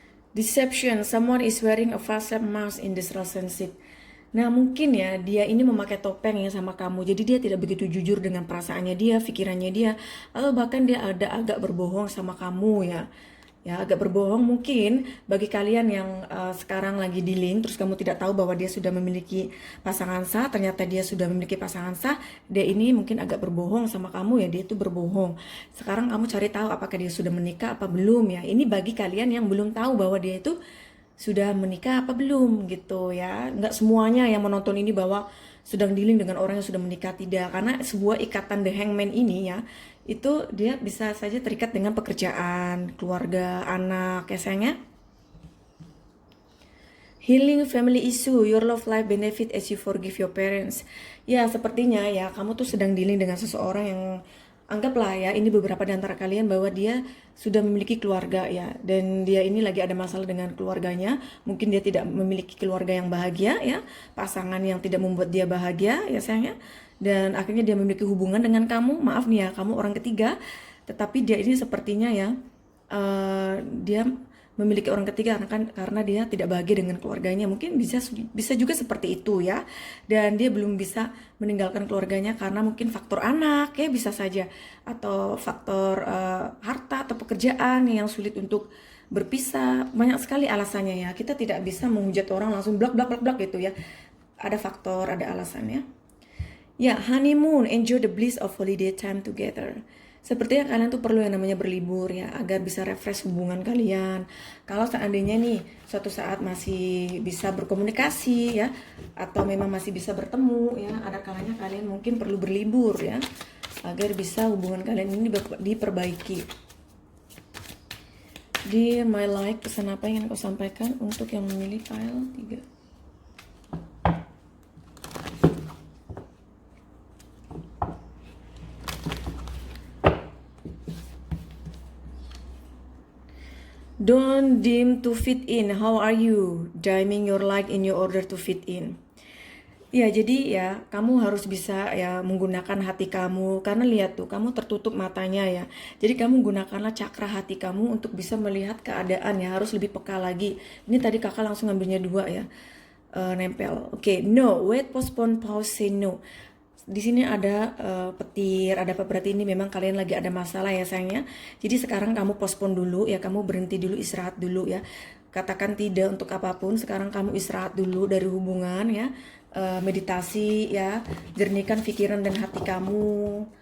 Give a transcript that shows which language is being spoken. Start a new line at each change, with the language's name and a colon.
English: Deception, someone is wearing a facade mask in this relationship.
Indonesian: Nah mungkin ya dia ini memakai topeng ya sama kamu, jadi dia tidak begitu jujur dengan perasaannya dia, pikirannya dia, atau bahkan dia ada agak berbohong sama kamu ya. Ya agak berbohong mungkin bagi kalian yang sekarang lagi dealing, terus kamu tidak tahu bahwa dia sudah memiliki pasangan sah, ternyata dia sudah memiliki pasangan sah, dia ini mungkin agak berbohong sama kamu ya, dia itu berbohong. Sekarang kamu cari tahu apakah dia sudah menikah apa belum ya. Ini bagi kalian yang belum tahu bahwa dia itu sudah menikah apa belum gitu ya. Nggak semuanya yang menonton ini bahwa sedang dealing dengan orang yang sudah menikah, tidak. Karena sebuah ikatan the hangman ini ya, itu dia bisa saja terikat dengan pekerjaan, keluarga, anak ya sayangnya.
English: Healing family issue, your love life benefit as you forgive your parents.
Indonesian: Ya sepertinya ya kamu tuh sedang dealing dengan seseorang yang anggaplah ya ini beberapa di antara kalian bahwa dia sudah memiliki keluarga ya, dan dia ini lagi ada masalah dengan keluarganya. Mungkin dia tidak memiliki keluarga yang bahagia ya, pasangan yang tidak membuat dia bahagia ya sayangnya, dan akhirnya dia memiliki hubungan dengan kamu. Maaf nih ya, kamu orang ketiga, tetapi dia ini sepertinya ya dia memiliki orang ketiga karena dia tidak bahagia dengan keluarganya. Mungkin bisa juga seperti itu ya, dan dia belum bisa meninggalkan keluarganya karena mungkin faktor anak ya, bisa saja, atau faktor harta atau pekerjaan yang sulit untuk berpisah. Banyak sekali alasannya ya, kita tidak bisa menghujat orang langsung blak blak blak blak gitu ya, ada faktor, ada alasannya ya.
English: Honeymoon, enjoy the bliss of holiday time together.
Indonesian: Sepertinya kalian tuh perlu yang namanya berlibur ya, agar bisa refresh hubungan kalian. Kalau seandainya nih suatu saat masih bisa berkomunikasi ya, atau memang masih bisa bertemu ya, ada kalanya kalian mungkin perlu berlibur ya, agar bisa hubungan kalian ini diperbaiki. Di
English: my life,
Indonesian: pesan apa yang ingin kau sampaikan untuk yang memilih file 3?
English: Don't dim to fit in. How are you? Dimming your light in your order to fit in.
Indonesian: Ya, jadi ya kamu harus bisa ya menggunakan hati kamu karena lihat tuh kamu tertutup matanya ya. Jadi kamu gunakanlah cakra hati kamu untuk bisa melihat keadaan ya, harus lebih peka lagi. Ini tadi kakak langsung ngambilnya dua ya. Nempel.
English: Oke, no, wait, postpone, pause, say no.
Indonesian: Di sini ada petir, ada apa berarti ini memang kalian lagi ada masalah ya sayangnya. Jadi sekarang kamu postpone dulu ya, kamu berhenti dulu, istirahat dulu ya. Katakan tidak untuk apapun, sekarang kamu istirahat dulu dari hubungan ya. Meditasi ya, jernihkan pikiran dan hati kamu.